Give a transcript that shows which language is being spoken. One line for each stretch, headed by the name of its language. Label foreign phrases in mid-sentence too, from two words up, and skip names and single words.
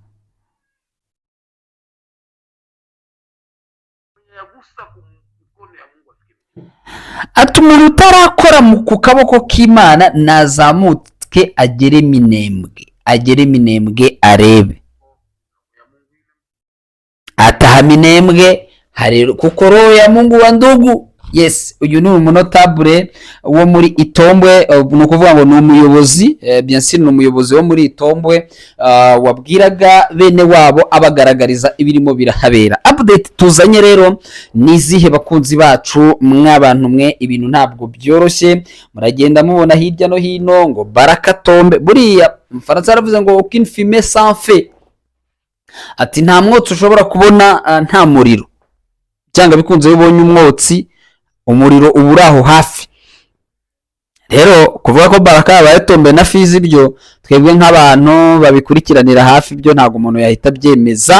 Kinyarwanda: ati umuntu utarakora ku kaboko k'Imana nazamuke agere Minembwe arebe. Minembwe hari kuko
Swahili: roho ya Mungu wa ndugu.
Kinyarwanda: Yes, uyu ni umunotable wo muri Itombwe, ni ukuvuga ngo ni umuyobozi,
French: bien sûr
Kinyarwanda: ni umuyobozi wo muri Itombwe, wabwiraga bene wabo abagaragariza ibirimo birahabera. Update tuzanye rero ni izihe bakunzi bacu, mwabantu mwe ibintu ntabwo byoroshye, muragenda mubona hirya no hino ngo Baraka tombe. Buriya Faransa yaravuze ngo
French: aucune fumée sans feu,
Kinyarwanda: ati nta mwotsi ushobora kubona nta muriro, cyangwa bikunze bibonye umwotsi umuriro uburaho hafi. Rero kuvuga ko Baraka yabaye tombe na Fizi byo twebwe nk'abantu babikurikiranira hafi byo ntago umuntu yahita byemeza.